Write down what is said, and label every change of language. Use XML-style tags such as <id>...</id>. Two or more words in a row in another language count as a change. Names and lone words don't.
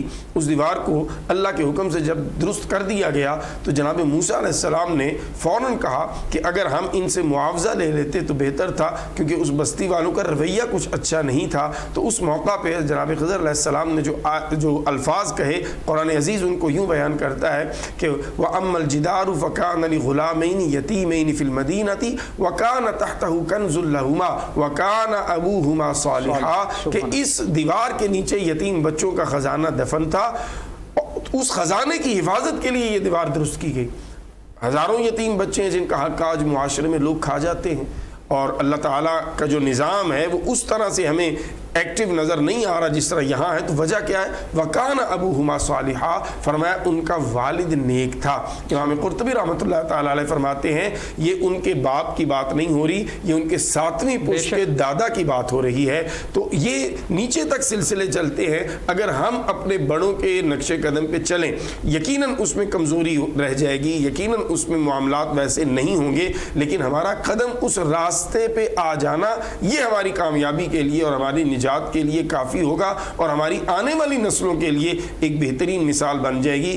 <ur>اس دیوار کو اللہ کے حکم سے جب درست کر دیا گیا تو جناب موسیٰ علیہ السلام نے فوراً کہا کہ اگر ہم ان سے معاوضہ لے لیتے تو بہتر تھا، کیونکہ اس بستی والوں کا رویہ کچھ اچھا نہیں تھا. تو اس موقع پہ جناب خضر علیہ السلام نے جو الفاظ کہے، قرآن عزیز ان کو یوں بیان کرتا ہے کہ</ur> <ar>وأما الجدار فكان لغلامين يتيمين في المدينة وكان تحته كنز لهما وكان أبوهما صالحا,</ar> <ur>کہ اس دیوار کے نیچے یتیم بچوں کا خزانہ دفن تھا. اس خزانے کی حفاظت کے لیے یہ دیوار درست کی گئی. ہزاروں یتیم بچے ہیں جن کا حق آج معاشرے میں لوگ کھا جاتے ہیں، اور اللہ تعالیٰ کا جو نظام ہے وہ اس طرح سے ہمیں ایکٹیو نظر نہیں آ رہا جس طرح یہاں ہے. تو وجہ کیا ہے؟</ur> <ar>وَكَانَ أَبُوهُمَا صَالِحًا،</ar> <ur>فرمایا ان کا والد نیک تھا. امام قرطبی</ur> <ar>رحمۃ اللہ تعالی علیہ</ar> <ur>فرماتے ہیں یہ ان کے باپ کی بات نہیں ہو رہی، یہ ان کے 7ویں پشت کے دادا کی بات ہو رہی ہے. تو یہ نیچے تک سلسلے چلتے ہیں. اگر ہم اپنے بڑوں کے نقش قدم پہ چلیں یقیناً اس میں کمزوری رہ جائے گی، یقیناً اس میں معاملات ویسے نہیں ہوں گے، لیکن ہمارا قدم اس راستے پہ آ جانا یہ ہماری کامیابی کے لیے اور ہماری نجات کے لیے کافی ہوگا اور ہماری آنے والی نسلوں کے لیے ایک بہترین مثال بن جائے گی.</ur>